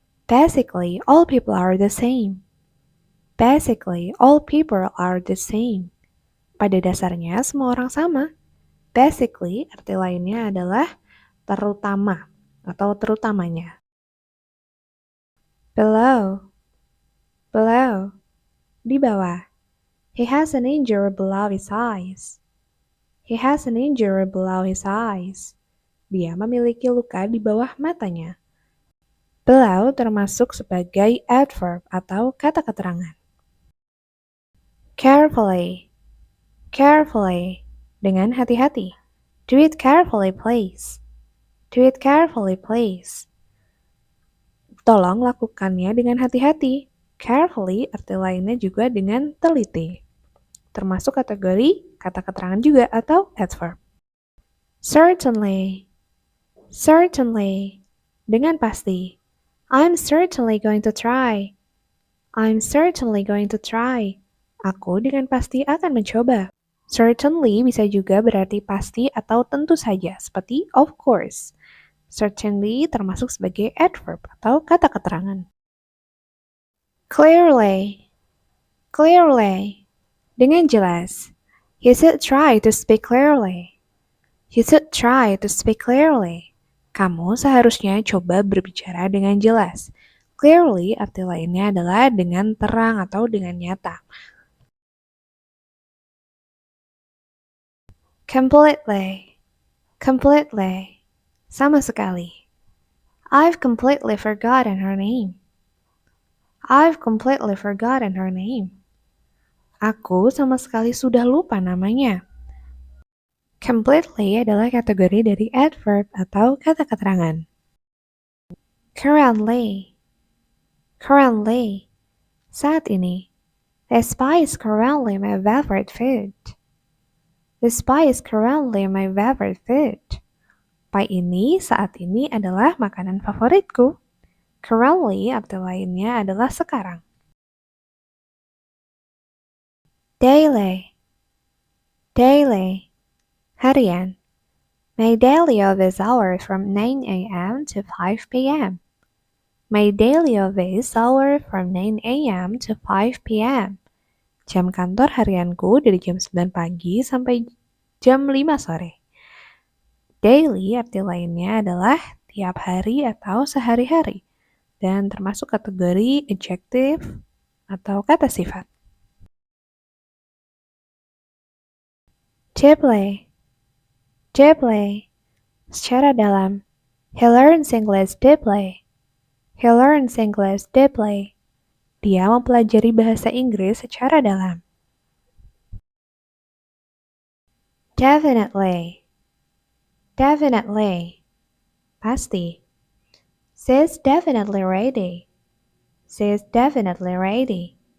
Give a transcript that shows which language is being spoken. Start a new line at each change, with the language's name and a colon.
English: Basically, all people are the same. Basically, all people are the same.
Indonesian: Pada dasarnya, semua orang sama. Basically, arti lainnya adalah terutama atau terutamanya.
English: Below, below,
Indonesian: di bawah.
English: He has an injury below his eyes. He has an injury below his eyes.
Indonesian: Dia memiliki luka di bawah matanya. Below termasuk sebagai adverb atau kata keterangan.
English: Carefully, carefully,
Indonesian: dengan hati-hati.
English: Do it carefully, please. Do it carefully, please.
Indonesian: Tolong lakukannya dengan hati-hati. Carefully arti lainnya juga dengan teliti. Termasuk kategori kata keterangan juga atau adverb.
English: Certainly, certainly,
Indonesian: dengan pasti.
English: I'm certainly going to try. I'm certainly going to try.
Indonesian: Aku dengan pasti akan mencoba. Certainly bisa juga berarti pasti atau tentu saja, seperti
English: of course.
Indonesian: Certainly termasuk sebagai adverb atau kata keterangan.
English: Clearly, clearly,
Indonesian: dengan jelas.
English: You should try to speak clearly. You should try to speak clearly.
Indonesian: Kamu seharusnya coba berbicara dengan jelas. Clearly arti lainnya adalah dengan terang atau dengan nyata.
English: Completely, completely,
Indonesian: sama sekali.
English: I've completely forgotten her name. I've completely forgotten her name.
Indonesian: Aku sama sekali sudah lupa namanya. Completely adalah kategori dari adverb atau kata keterangan.
English: Currently, currently,
Indonesian: saat ini.
English: The pie is currently my favorite food. The pie is currently my favorite food.
Indonesian: Pie ini saat ini adalah makanan favoritku. Currently arti lainnya adalah sekarang.
English: Daily, daily, harian. My daily office hours from 9 a.m. to 5 p.m. My daily office hours from 9 a.m. to 5 p.m.
Indonesian: Jam kantor harianku dari jam 9 pagi sampai jam 5 sore. Daily arti lainnya adalah tiap hari atau sehari-hari dan termasuk kategori adjective atau kata sifat.
English: Deeply, deeply,
Indonesian: secara dalam.
English: He learns English deeply. He learns English deeply.
Indonesian: Dia mempelajari bahasa Inggris secara dalam.
English: Definitely, definitely, pasti. She's definitely ready. She's definitely ready.